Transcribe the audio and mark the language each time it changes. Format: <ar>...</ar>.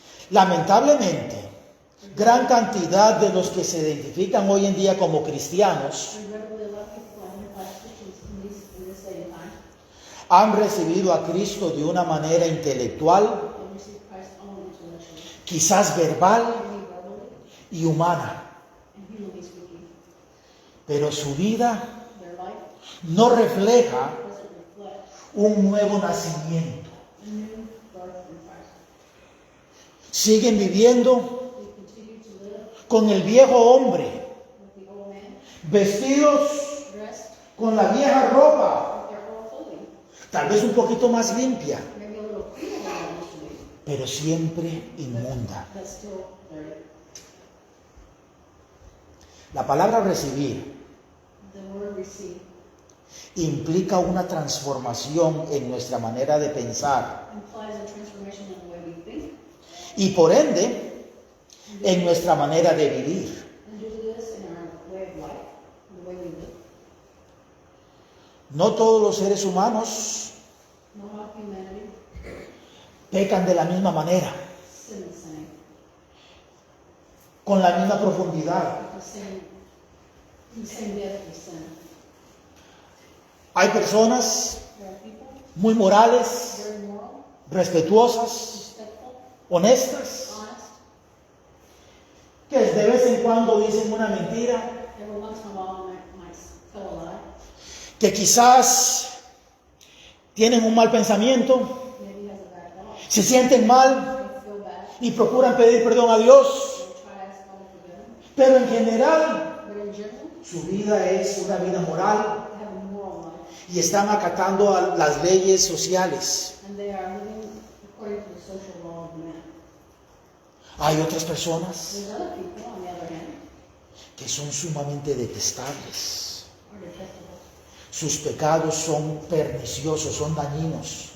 <es>Lamentablemente, gran cantidad de los que se identifican hoy en día como cristianos</es> <en>Regrettably, a lot of people identify as Christians in this day and time.</en> <es>han recibido a Cristo de una manera intelectual,</es> <en>They receive Christ only intellectually,</en> <es>quizás verbal</es> <en>only verbally,</en> <es>y humana,</es> <en>and humanly speaking.</en> <es>pero su vida</es> <en>Their life</en> <es>no refleja</es> <en>doesn't reflect</en> <es>un nuevo nacimiento.</es> <en>a new birth in Christ.</en> <es>Siguen viviendo</es> <en>We continue to live</en> <es>con el viejo hombre,</es> <en>with the old man,</en> <es>vestidos</es> <en>dressed</en> <es>con la vieja ropa,</es> <en>with their old clothing,</en> <es>tal vez un poquito más limpia,</es> <en>maybe a little cleaner than it used to be,</en> <es>pero siempre inmunda.</es> <en>but still dirty.</en> <es>La palabra recibir</es> <en>The word receive</en> <es>implica una transformación en nuestra manera de pensar</es> <en>implies a transformation in the way we think,</en> <es>y por ende en nuestra manera de vivir.</es> <en>and due to this in our way of life, the way we live.</en> <es>No todos los seres humanos</es> <en>Not all humanity</en> <es>pecan de la misma manera,</es> <en>sin the same,</en> <es>con la misma profundidad.</es> <en>the same depth of sin.</en> <es>Hay personas</es> <en>There are people</en> <es>muy morales,</es> <en>very moral,</en> <es>respetuosas,</es> <en>respectful,</en> <es>honestas,</es> <en>honest.</en> <es>que de vez en cuando dicen una mentira,</es> <en>Every once in a while might tell a lie.</en> <es>que quizás tienen un mal pensamiento,</es> <en>Maybe has a bad thought.</en> <es>se sienten mal</es> <en>They feel bad.</en> <es>y procuran pedir perdón a Dios,</es> <en>They try to ask God to forgive them.</en> <es>pero en general</es> <en>But in general,</en> <es>su vida es una vida moral</es> <en>they have a moral life.</en> <es>y están acatando a las leyes sociales.</es> <en>And they are living according to the social law of man.</en> <es>Hay otras personas</es> <en>There's other people, on the other hand,</en> <es>que son sumamente detestables.</es> <en>are detestable.</en> <es>Sus pecados son perniciosos, son dañinos,</es>